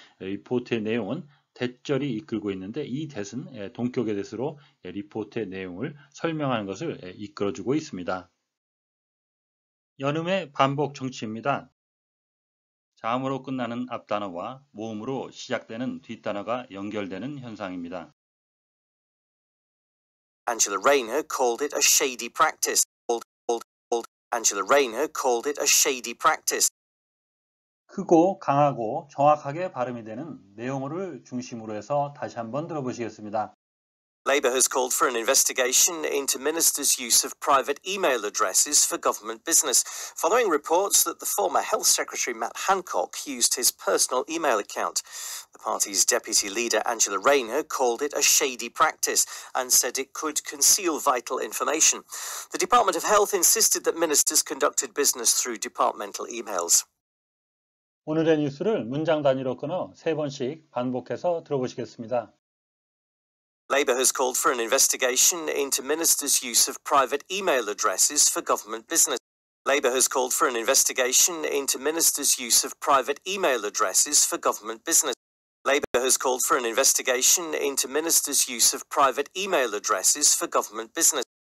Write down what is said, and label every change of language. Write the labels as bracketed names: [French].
[Korean] 리포트의 내용은 that절이 이끌고 있는데 이 that은 동격의 that으로 리포트의 내용을 설명하는 것을 이끌어주고 있습니다. 연음의 반복 정치입니다. 자음으로 끝나는 앞단어와 모음으로 시작되는 뒷단어가 연결되는 현상입니다. [English] Angela Rayner called it a shady practice. Angela Rayner called it a shady practice. [Korean] 크고 강하고 정확하게 발음이 되는 내용어를 중심으로 해서 다시 한번 들어보시겠습니다. [English] Labour has called for an investigation into ministers' use of private email addresses for government business, following reports that the former Health Secretary Matt Hancock used his personal email account. The party's deputy leader Angela Rayner called it a shady practice and said it could conceal vital information. The Department of Health insisted that ministers conducted business through departmental emails. [Korean] 오늘의 뉴스를 문장 단위로 끊어 3번씩 반복해서 들어보시겠습니다. [English] Labour has called for an investigation into ministers' use of private email addresses for government business. Labour has called for an investigation into ministers' use of private email addresses for government business. Labour has called for an investigation into ministers' use of private email addresses for government business.